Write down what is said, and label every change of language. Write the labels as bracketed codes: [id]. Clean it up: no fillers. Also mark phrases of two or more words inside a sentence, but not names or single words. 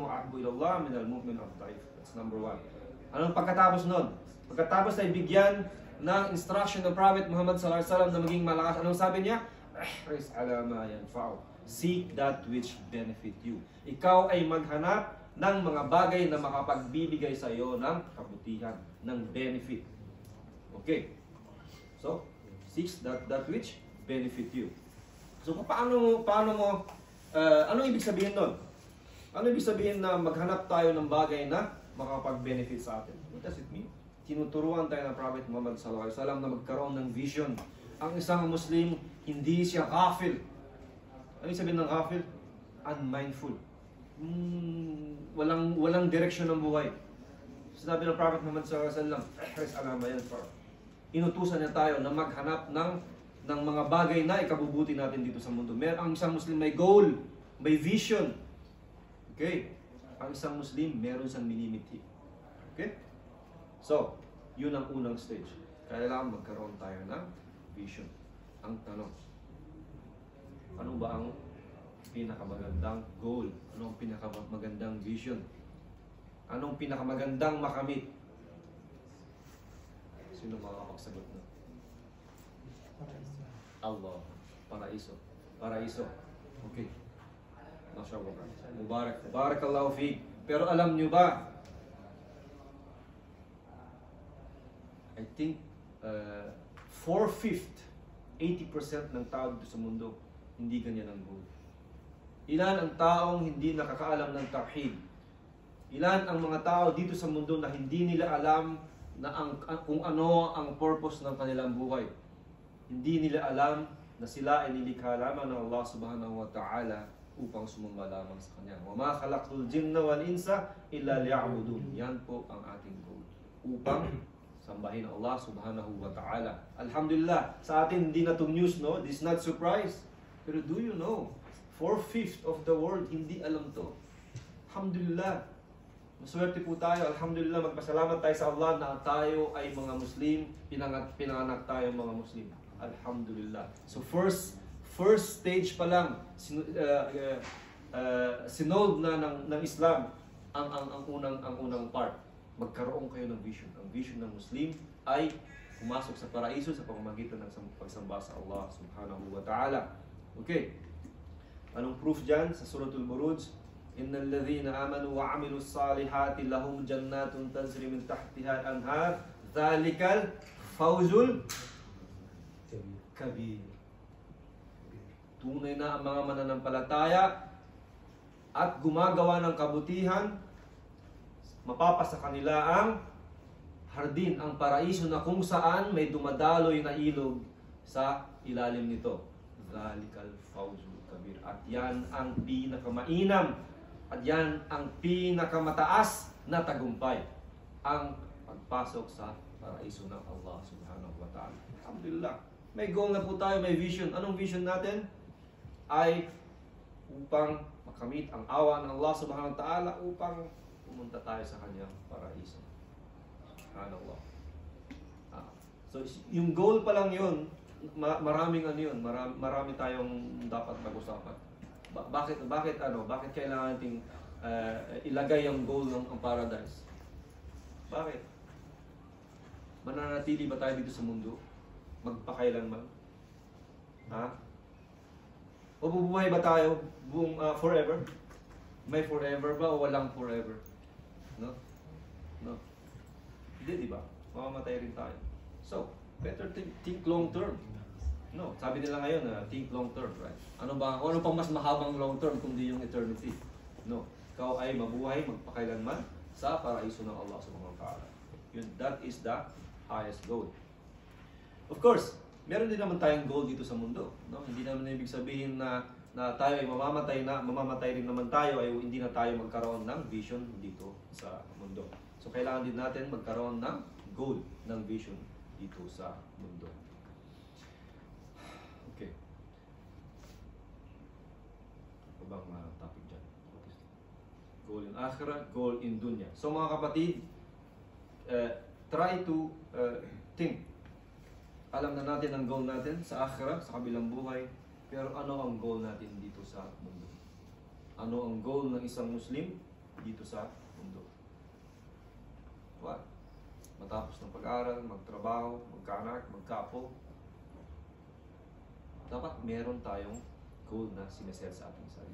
[ar] أحب إلى الله من المؤمن الضعيف. [en] That's number 1. [tl] Anong pagkatapos nun? Pagkatapos ay bigyan ng instruction ng Prophet Muhammad [ar] صلى الله عليه وسلم [tl] na maging malakas. Anong sabi niya? [ar] احرص على ما ينفع. [en] Seek that which benefit you. [tl] Ikaw ay maghanap ng mga bagay na makapagbibigay sa iyo ng kabutihan, ng benefit. Okay. [en] So, seek that which benefit you. So, [tl] paano mo anong ibig sabihin nun? Ano ibig sabihin na maghanap tayo ng bagay na makapag-benefit sa atin? [en] What does it mean? [tl] Tinuturuan tayo ng Prophet Muhammad [ar] صلى الله عليه وسلم [tl] na magkaroon ng vision. Ang isang Muslim, hindi siya ghafil. Ano ibig sabihin ng ghafil? [en] Unmindful. [tl] Walang direksyon ng buhay. Sinabi ng Prophet Muhammad [ar] صلى الله عليه وسلم, احرص على ما ينفع'. [tl] Inutusan niya tayo na maghanap ng mga bagay na ikabubuti natin dito sa mundo. Ang isang Muslim may goal, may vision. Okay? Ang isang Muslim, meron siyang minimithi. Okay? So, yun ang unang stage. Kailangan magkaroon tayo ng vision. Ang tanong, ano ba ang pinakamagandang goal? Anong pinakamagandang vision? Anong pinakamagandang makamit? Sino makakapagsagot na? Allah. Paraiso. Paraiso. Okay. [ar] ما شاء الله مبارك بارك الله فيك. [tl] Pero alam nyo ba, I think 4/5, 80% ng tao dito sa mundo, hindi ganyan ang goal. Ilan ang taong hindi nakakaalam ng tauhid? Ilan ang mga tao dito sa mundo na hindi nila alam na kung ano ang purpose ng kanilang buhay? Hindi nila alam na sila ay nilikha lamang ng Allah [ar] سبحانه وتعالى [tl] upang sumamba lamang sa Kanya. [ar] وَمَا خَلَقْتُ الْجِنَّ وَالْإِنسَ إِلَّا لِيَعْبُدُونِ. [tl] Yan po ang ating goal. Upang sambahin Allah [ar] سبحانه وتعالى. [tl] Alhamdulillah, sa atin hindi na itong news, no? [en] This is not surprise. Pero do you know, 4/5 of the world [tl] hindi alam to. Alhamdulillah. Maswerte po tayo. Alhamdulillah, magpasalamat tayo sa Allah na tayo ay mga Muslim. Pinanganak tayo mga Muslim. Alhamdulillah. So first stage pa lang, sinolve na ng Islam ang unang part. Magkaroon kayo ng vision. Ang vision ng Muslim ay pumasok sa paraiso sa pamamagitan ng pagsamba sa Allah [ar] سبحانه وتعالى. [tl] Okay. Anong proof dyan? [ar] Sa Suratul Buruj, إن الذين آمنوا وعملوا الصالحات لهم جنات تجري من تحتها الأنهار ذلك الفوز الكبير. [tl] Tunay na ang mga mananampalataya at gumagawa ng kabutihan, mapapasa kanila ang hardin, ang paraiso na kung saan may dumadaloy na ilog sa ilalim nito. [ar] ذلك الفوز الكبير. [tl] At yan ang pinakamainam at yan ang pinakamataas na tagumpay, ang pagpasok sa paraiso ng Allah [ar] سبحانه وتعالى. [tl] Alhamdulillah. May goal na po tayo, may vision. Anong vision natin? Ay upang makamit ang awa ng Allah [ar] سبحانه وتعالى, [tl] upang pumunta tayo sa kanyang paraiso. Subhanallah. So yung goal pa lang yun, maraming marami tayong dapat pag-usapan. Bakit kailangan nating ilagay ang goal ng paradise? Bakit? Mananatili ba tayo dito sa mundo? Magpakailanman? Ha? O bubuhay ba tayo forever? May forever ba o walang forever? No? No. Hindi, di ba? Mamamatay rin tayo. [en] So, better think long term. [tl] No, sabi nila ngayon na [en] think long term, [tl] right? Ano pang mas mahabang [en] long term [tl] kundi yung eternity? No, ikaw ay mabuhay magpakailanman sa paraiso ng Allah [ar] سبحانه وتعالى. [en] That is the highest goal. Of course, [tl] meron din naman tayong goal dito sa mundo, no? Hindi naman ibig sabihin na tayo ay mamamatay rin naman tayo ay hindi na tayo magkaroon ng vision dito sa mundo. So kailangan din natin magkaroon ng goal, ng vision dito sa mundo. Okay. Ano bang topic dyan? [en] Goal in akhirah, goal in dunya. [tl] So mga kapatid, [en] try to think. [tl] Alam na natin ang goal natin sa akhirah, sa kabilang buhay. Pero ano ang goal natin dito sa mundo? Ano ang goal ng isang Muslim dito sa mundo. [en] What? [tl] Matapos ng pag-aaral, magtrabaho, magkaanak, magkapo, dapat meron tayong goal na sineset sa ating sarili.